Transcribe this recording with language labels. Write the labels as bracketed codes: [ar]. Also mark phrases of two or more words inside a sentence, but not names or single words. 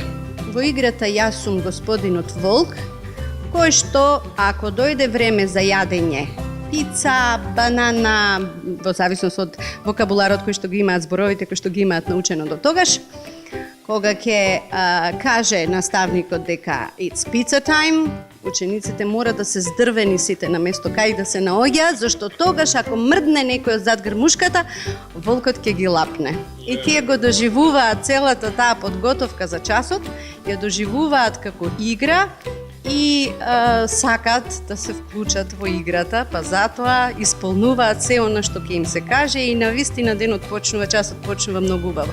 [mk] Во играта јас сум господинот Волк, кој што, ако дојде време за јадење, пица, банана, во зависност од вокабуларот кој што ги имаат, зборовите кои што ги имаат научено до тогаш, кога ќе каже наставникот дека [en] it's pizza time, [mk] учениците мора да се здрвени сите на место кај да се наоѓа, зашто тогаш ако мрдне некој од зад грмушката, волкот ќе ги лапне. И тие го доживуваат целата таа подготовка за часот, ја доживуваат како игра и сакат да се вклучат во играта, па затоа исполнуваат се она што ќе им се каже и навистина денот почнува, часот почнува многу убаво.